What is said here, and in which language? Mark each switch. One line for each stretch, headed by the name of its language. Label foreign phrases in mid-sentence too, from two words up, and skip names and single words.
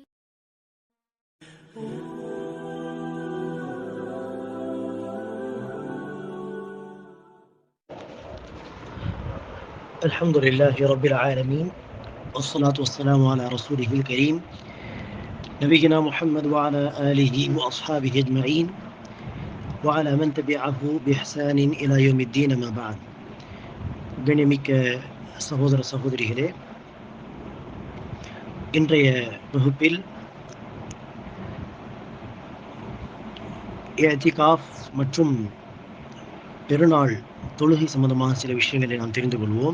Arabic: الحمد لله رب العالمين والصلاة والسلام على رسوله الكريم نبينا محمد وعلى آله وأصحابه أجمعين وعلى من تبعه بإحسان إلى يوم الدين ما بعد.
Tamil: கண்ணியமிக்க சகோதர சகோதரிகளே, இன்றைய வகுப்பில் இஅ்திகாஃப் மற்றும் பெருநாள் தொழுகை சம்பந்தமாக சில விஷயங்களை நாம் தெரிந்து கொள்வோம்.